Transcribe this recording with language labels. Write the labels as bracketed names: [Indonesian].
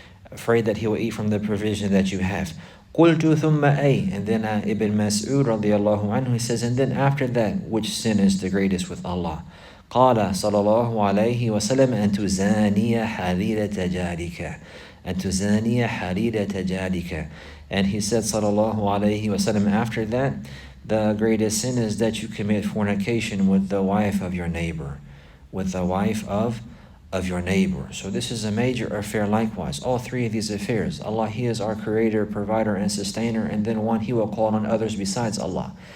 [English] Afraid that he will eat from the provision that you have. [Arabic] قُلْتُ ثُمَّ أَيْ. [English] And then Ibn Mas'ud radiallahu anhu, he says, and then after that, which sin is the greatest with Allah? [Arabic] قال صلى الله عليه وسلم أن تزاني حليلة جارك. أن تزاني حليلة جارك. [English] And he said, sallallahu alayhi wasallam, after that, the greatest sin is that you commit fornication with the wife of your neighbor. With the wife of of your neighbor. So this is a major affair likewise. All three of these affairs. Allah, He is our creator, provider, and sustainer, and then one, He will call on others besides Allah.